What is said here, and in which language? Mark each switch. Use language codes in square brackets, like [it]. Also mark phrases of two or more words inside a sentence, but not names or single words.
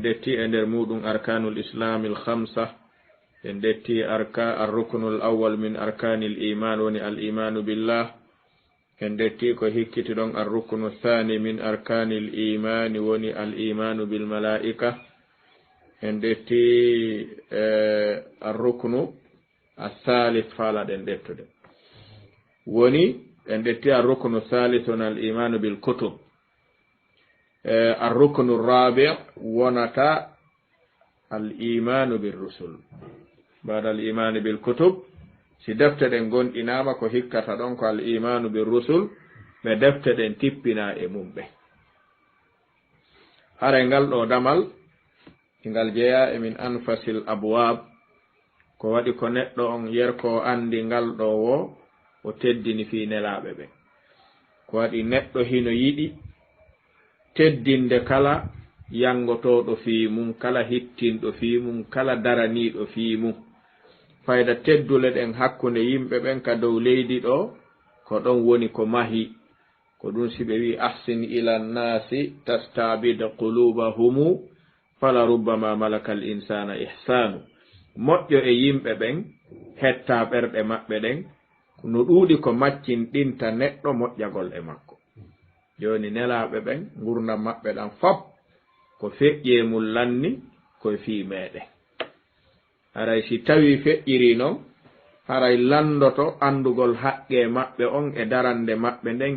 [ff] detti e nder muɗum [ar] أركان الإسلام الخمسة [ff] en detti [ar] الركن الأول من أركان الإيمان [ff] woni [ar] الإيمان بالله [ff] en detti ko hikkiti ɗon [ar] الركن الثاني من أركان الإيمان [ff] woni [ar] الإيمان بالملائكة [ff] en detti [ar] الركن الثالث [ff] faalaɗen dettude woni en detti [ar] الركن الثالث الإيمان بالكتب الركن الرابع' [ff] wonata [ar] الإيمان بالرسل بعد الإيمان بالكتب [ff] si defte ɗen gonɗinama ko hikkata ɗon ko [ar] الإيمان بالرسل [ff] ɓe defte ɗen tippina e mum ɓe hara ngal ɗo damal ngal jeeya e [ar] من أنفس الأبواب [ff] ko waɗi ko neɗɗo on yerko andi ngal ɗo wo o teddini fi nelaɓe ɓe ko waɗi neɗɗo hino yiɗi teddinde kala yangotoɗo fi mum kala hittinɗo fi mum kala daraniɗo fi mum fayda teddule ɗen hakkunde yimɓe ɓen ka dow leydi ɗo ko ɗon woni ko mahi ko ɗum si ɓe wi [ar] أحسن إلى الناس تستعبد قلوبهم فلربما ملك الإنسان إحسان [ff] moƴƴo e yimɓe ɓen hetta ɓerɗe maɓɓe ɗen no ɗuuɗi ko maccinɗinta neɗɗo moƴƴagol e makko joni nelaɓe ɓen gurdam maɓɓe ɗan fop ko feƴƴe mum lanni koye fii meɗen haray si tawi feƴƴiri noon haray landoto andugol haqqe maɓɓe on e darande maɓɓe nden